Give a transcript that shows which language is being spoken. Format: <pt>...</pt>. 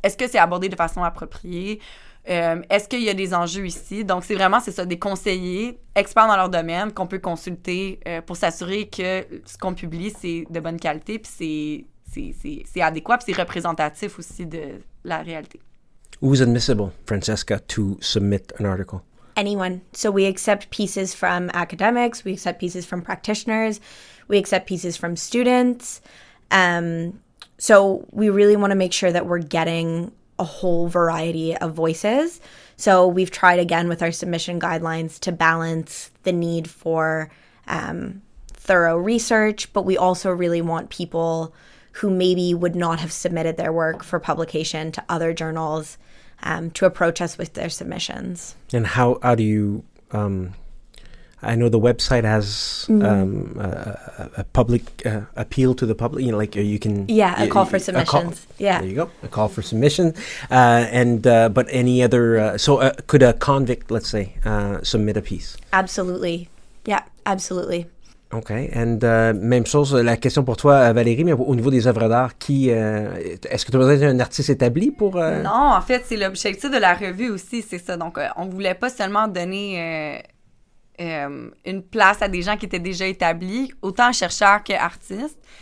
<fr>Est-ce que c'est abordé de façon appropriée? Est-ce qu'il y a des enjeux ici? Donc, c'est ça, des conseillers experts dans leur domaine qu'on peut consulter pour s'assurer que ce qu'on publie, c'est de bonne qualité, puis c'est adéquat, puis c'est représentatif aussi de la réalité.</fr> <en>Who's admissible, Francesca, to submit an article? Anyone. So we accept pieces from academics, we accept pieces from practitioners, we accept pieces from students. So we really want to make sure that we're getting a whole variety of voices. So we've tried again with our submission guidelines to balance the need for thorough research, but we also really want people who maybe would not have submitted their work for publication to other journals to approach us with their submissions. And how do you... I know the website has a public appeal to the public. You know, like you can a call for submissions. There you go, a call for submission. But any other could a convict, let's say, submit a piece? Absolutely, yeah, absolutely. OK.</en> <fr>And même chose, la question pour toi, Valérie, mais au niveau des œuvres d'art, est-ce que tu as besoin d'un artiste établi pour... Non, en fait, c'est l'objectif de la revue aussi, c'est ça. Donc, on voulait pas seulement donner une place à des gens qui étaient déjà établis, autant chercheurs qu'artistes.</fr>